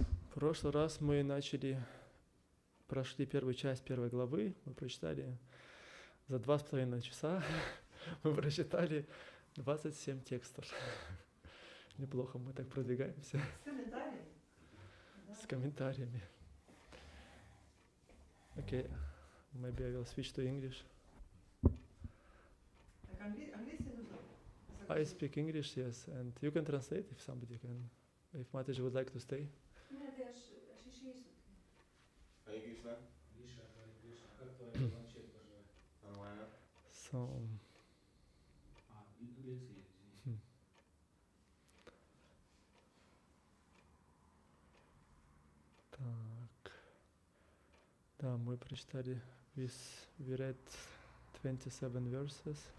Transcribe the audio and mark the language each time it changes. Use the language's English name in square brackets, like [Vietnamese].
[Russian] В прошлый раз мы прошли первую часть первой главы, мы прочитали за 2,5 часа, мы прочитали 27 текстов. Неплохо, мы так продвигаемся. С комментариями? С комментариями. [English] Okay, maybe I will switch to English. [Russian] Так, английский нужно? [English] I speak English, yes, and you can translate if somebody can, if Mataji would like to stay. [Russian] Нет, я шиши. Харе Кришна. Как твой планшет поживает? Нормально. [English] So, [Russian] Лекции, извини. так, да, мы прочитали, [English] we read 27 verses.